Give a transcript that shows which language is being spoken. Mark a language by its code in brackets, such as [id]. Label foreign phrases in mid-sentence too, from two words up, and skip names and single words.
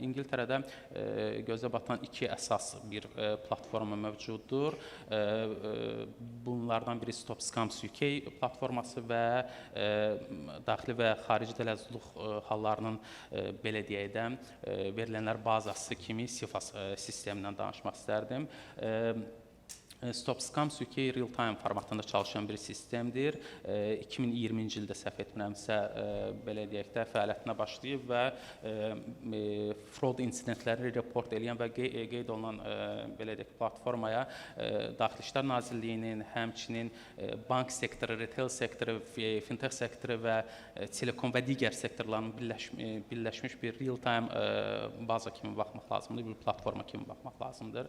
[az] İngiltərədə gözə batan iki əsas bir platforma mövcuddur. Bunlardan biri Stop Scams UK platforması və daxili və xarici dələduzluq hallarının belə deyək də verilənlər bazası kimi SIFAS sistemindən danışmaq istərdim. Stop Scams UK real-time formatında çalışan bir sistemdir. 2020-ci ildə səhv etmirəmsə, belə deyək də, fəaliyyətinə başlayıb və fraud insidentləri report edən və qeyd olunan belə deyək, platformaya Daxili İşlər Nazirliyinin, həmçinin bank sektoru, retail sektoru, fintech sektoru və telekom və digər sektorların birləşmiş bir real-time baza kimi baxmaq lazımdır, bir platforma kimi baxmaq lazımdır.